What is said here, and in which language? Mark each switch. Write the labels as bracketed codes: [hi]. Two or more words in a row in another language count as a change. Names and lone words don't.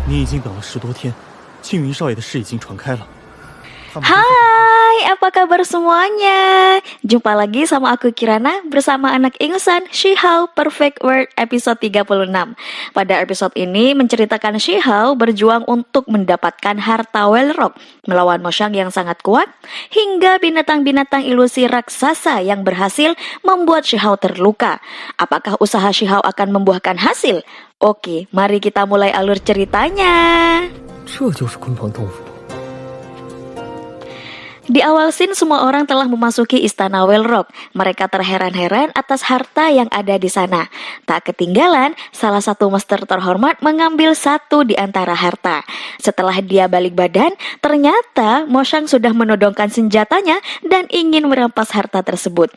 [zh] 经等了10多天，庆云少爷的事已经传开了。 [id] Hai, apa kabar semuanya? Jumpa lagi sama aku Kirana bersama anak ingusan Shihao Perfect World episode 36. Pada episode ini menceritakan Shihao berjuang untuk mendapatkan harta Wellrock, melawan Moshang yang sangat kuat, hingga binatang-binatang ilusi raksasa yang berhasil membuat Shihao terluka. Apakah usaha Shihao akan membuahkan hasil? Oke, mari kita mulai alur ceritanya. [zh] 这就是鲲鹏洞府。 [id] Di awal scene semua orang telah memasuki istana Wellrock. Mereka terheran-heran atas harta yang ada di sana. Tak ketinggalan, salah satu master terhormat mengambil satu di antara harta. Setelah dia balik badan, ternyata Moshang sudah menodongkan senjatanya dan ingin merampas harta tersebut.